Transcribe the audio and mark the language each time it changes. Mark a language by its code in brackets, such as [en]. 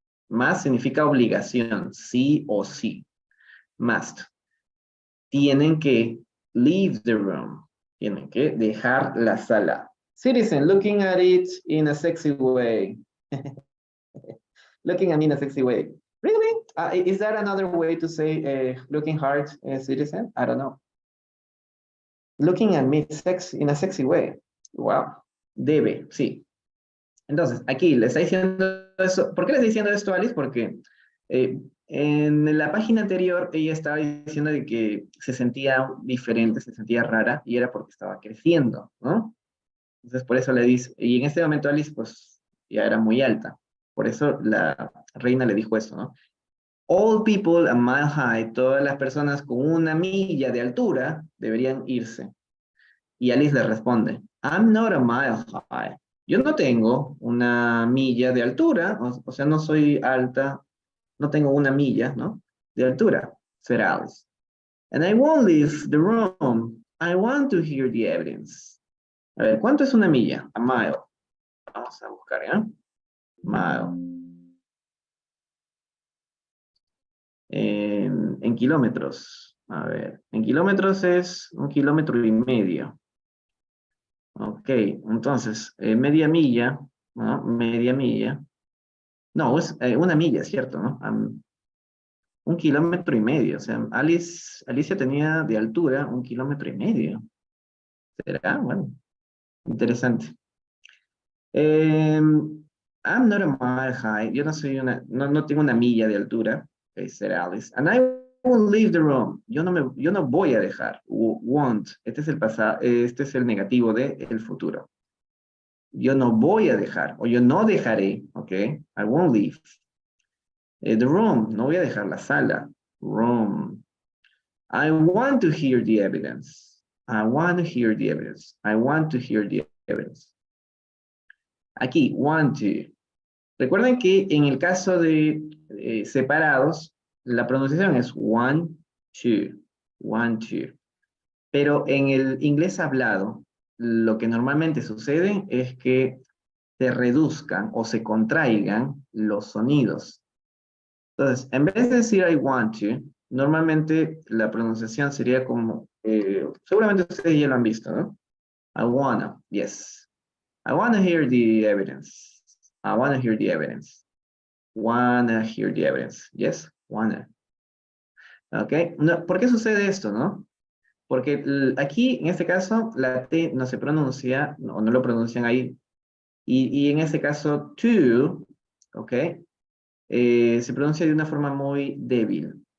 [es] Must significa obligación, sí o sí. Must. Tienen que [en] leave the room. [es] Tienen que dejar la sala. [en] Citizen, looking at it in a sexy way. Looking at me in a sexy way. Really? Is that another way to say looking hard, citizen? I don't know. Looking at me in a sexy way. [es] Wow. Debe, sí. Entonces, aquí le está diciendo eso. ¿Por qué le está diciendo esto, Alice? Porque en la página anterior ella estaba diciendo de que se sentía diferente, se sentía rara, y era porque estaba creciendo, ¿no? Entonces por eso le dice, y en este momento Alice pues ya era muy alta, por eso la reina le dijo eso, ¿no? [en] All people a mile high, [es] todas las personas con una milla de altura deberían irse. Y Alice le responde, [en] I'm not a mile high. [es] Yo no tengo una milla de altura, o sea, no soy alta, no tengo una milla, ¿no? De altura, [en] said Alice. And I won't leave the room. I want to hear the evidence. [es] A ver, ¿cuánto es una milla? A mile. Vamos a buscar, ¿ya? Mile. En kilómetros. A ver, en kilómetros es 1,5 kilómetros. Ok, entonces, media milla, ¿no? Media milla. No, es una milla, ¿cierto? ¿No? 1,5 kilómetros. O sea, Alicia tenía de altura 1,5 kilómetros. ¿Será? Bueno, interesante. [en] I'm not a mile high. [es] Yo no soy no tengo una milla de altura, [en] said Alice. And I won't leave the room. [es] Yo no voy a dejar. Won't. Este es el pasado, este es el negativo de el futuro. Yo no voy a dejar, o yo no dejaré, ¿ok? [en] I won't leave. The room, [es] no voy a dejar la sala. [en] Room. I want to hear the evidence. I want to hear the evidence. I want to hear the evidence. [es] Aquí, [en] want to. [es] Recuerden que en el caso de separados, la pronunciación es [en] want to. Want to. [es] Pero en el inglés hablado, lo que normalmente sucede es que se reduzcan o se contraigan los sonidos. Entonces, en vez de decir [en] I want to, [es] normalmente la pronunciación sería como, seguramente ustedes ya lo han visto, ¿no? [en] I wanna, yes. I wanna hear the evidence. I wanna hear the evidence. Wanna hear the evidence. Yes, wanna. ¿Ok? [es] No, ¿por qué sucede esto, no? Porque aquí, en este caso, la T no se pronuncia, o no lo pronuncian ahí. Y en este caso, to, ¿ok? Se pronuncia de una forma muy débil.